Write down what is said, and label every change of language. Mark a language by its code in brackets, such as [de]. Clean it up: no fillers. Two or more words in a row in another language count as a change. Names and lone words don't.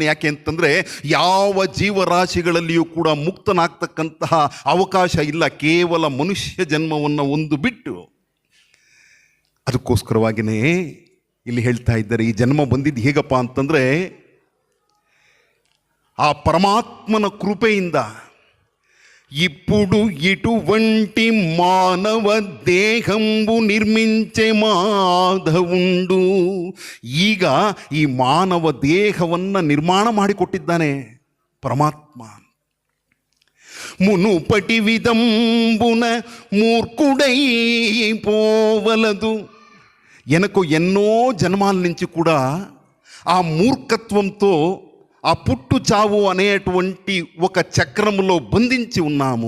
[kn] ಯಾಕೆ ಅಂತಂದರೆ ಯಾವ ಜೀವರಾಶಿಗಳಲ್ಲಿಯೂ ಕೂಡ ಮುಕ್ತನಾಗ್ತಕ್ಕಂತಹ ಅವಕಾಶ ಇಲ್ಲ, ಕೇವಲ ಮನುಷ್ಯ ಜನ್ಮವನ್ನು ಒಂದು ಬಿಟ್ಟು. ಅದಕ್ಕೋಸ್ಕರವಾಗಿಯೇ ಇಲ್ಲಿ ಹೇಳ್ತಾ ಇದ್ದಾರೆ, ಈ ಜನ್ಮ ಬಂದಿದ್ದು ಹೇಗಪ್ಪ ಅಂತಂದರೆ ಆ ಪರಮಾತ್ಮನ ಕೃಪೆಯಿಂದ. [te] ఇప్పుడు ఇటువంటి మానవ దేహంబు నిర్మించే మాధవుండు, [kn] ಈಗ ಈ ಮಾನವ ದೇಹವನ್ನು ನಿರ್ಮಾಣ ಮಾಡಿಕೊಟ್ಟಿದ್ದಾನೆ ಪರಮಾತ್ಮ. [te] మునుపటి విధంబున మూర్ఖుడై పోవలదు, ఎనకు ఎన్నో జన్మాల నుంచి కూడా ఆ మూర్ఖత్వంతో ఆ పుట్టు చావు అనేటువంటి ఒక చక్రములో బంధించి ఉన్నాము.